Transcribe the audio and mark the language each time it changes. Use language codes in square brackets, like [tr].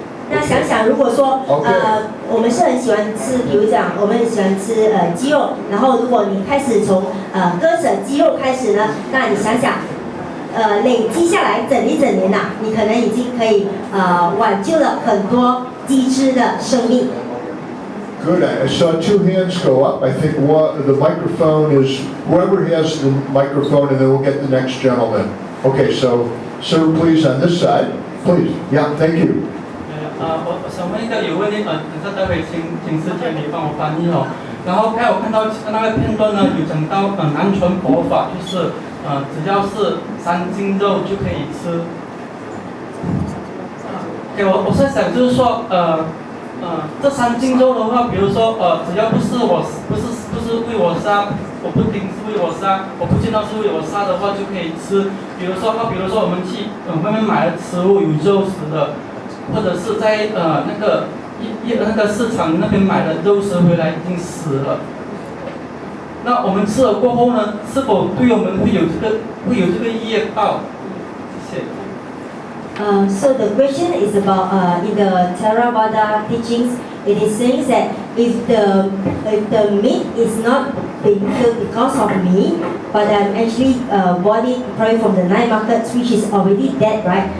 [zh] 那想想，如果说我们是很喜欢吃，比如讲我们很喜欢吃鸡肉，然后如果你开始从割舍鸡肉开始呢，那你想想，累积下来整一整年你可能已经可以挽救了很多鸡只的生命。 [en] Good. I saw two hands go up. I think the microphone is whoever has the microphone, and then we'll get the next gentleman. Okay, so sir, please on this side, please. Yeah, thank you. [zh] 我想问一个有问题，这待会请师姐你帮我翻译然后刚才我看到那个片段呢，有讲到南传佛法，就是只要是3斤肉就可以吃。我在想就是说，这3斤肉的话，比如说只要不是为我杀，我不定是为我杀，我不见到是为我杀的话就可以吃。比如说我们去外面买的食物有肉食的，或者是在那个市场那边买的肉食回来已经死了。那我们吃了过后呢，是否对我们会有这个业报？谢谢。 [en] So the question is about in the Theravada teachings, it is saying that if the meat is not being killed because of me, but I'm actually bought it probably from the night markets, which is already dead, right?